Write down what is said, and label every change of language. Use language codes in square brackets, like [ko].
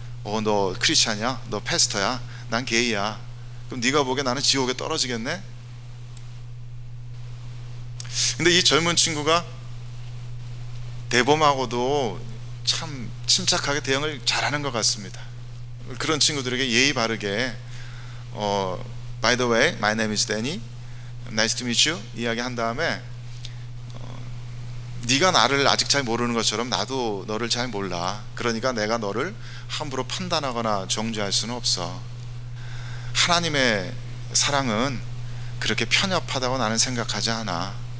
[ko] 너 크리스찬이야? 너 패스터야? 난 게이야. 그럼 네가 보기에 나는 지옥에 떨어지겠네? 근데 이 젊은 친구가 대범하고도 참 침착하게 대응을 잘하는 것 같습니다. 그런 친구들에게 예의 바르게 [en] By the way, my name is Danny. Nice to meet you. [ko] 이야기 한 다음에 네가 나를 아직 잘 모르는 것처럼 나도 너를 잘 몰라. 그러니까 내가 너를 함부로 판단하거나 정죄할 수는 없어. 하나님의 사랑은 그렇게 편협하다고 나는 생각하지 않아.